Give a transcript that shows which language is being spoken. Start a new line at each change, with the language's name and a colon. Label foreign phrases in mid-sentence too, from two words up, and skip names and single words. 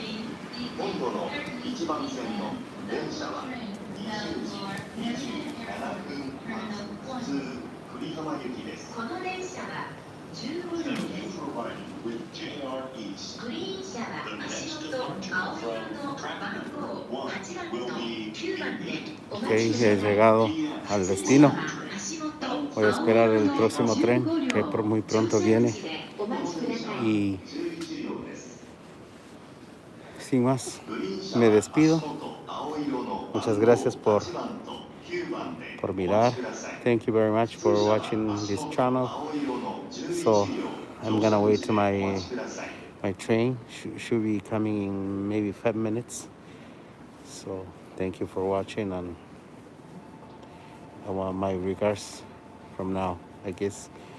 Japanese: 今度の1番線の電車は20時27分発普通久里浜行きです。この電車は15両です。グリーン車は足元青色の番号8番と9番でお待ちください。
Spanish: He llegado al destino. Voy a esperar el próximo tren que muy pronto viene. Y sin más, me despido. Muchas gracias por mirar.
English: Thank you very much for watching this channel. So I'm gonna wait to my train. Should be coming in maybe 5 minutes. So thank you for watching, and I want my regards from now, I guess.